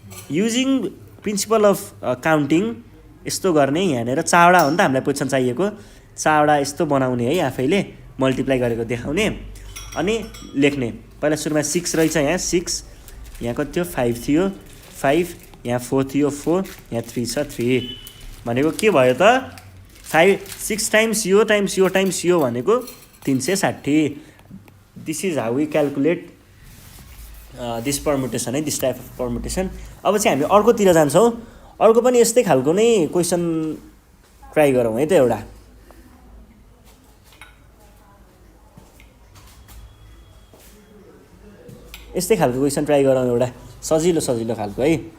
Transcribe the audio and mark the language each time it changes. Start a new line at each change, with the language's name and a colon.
English: using principle of counting
Nepali: यस्तो गर्ने, यहाँनिर 4वटा हो नि त हामीलाई पोजिसन चाहिएको, 4वटा यस्तो बनाउने है, आफैले मल्टिप्लाई गरेको देखाउने अनि लेख्ने। पहिला सुरुमा 6 रहेछ, यहाँ 6, यहाँ कति थियो 5 थियो 5, यहाँ 4 थियो 4, यहाँ 3 छ 3 भनेको के भयो त 6 टाइम्स यो टाइम्स यो टाइम्स यो भनेको 360।
English: This is how we calculate this permutation है, this type of permutation.
Nepali: अब चाहिँ हामी अर्कोतिर जान्छौँ, अर्को पनि यस्तै खालको नै क्वेसन ट्राई गरौँ है त, एउटा यस्तै खालको क्वेसन ट्राई गरौँ, एउटा सजिलो सजिलो खालको है।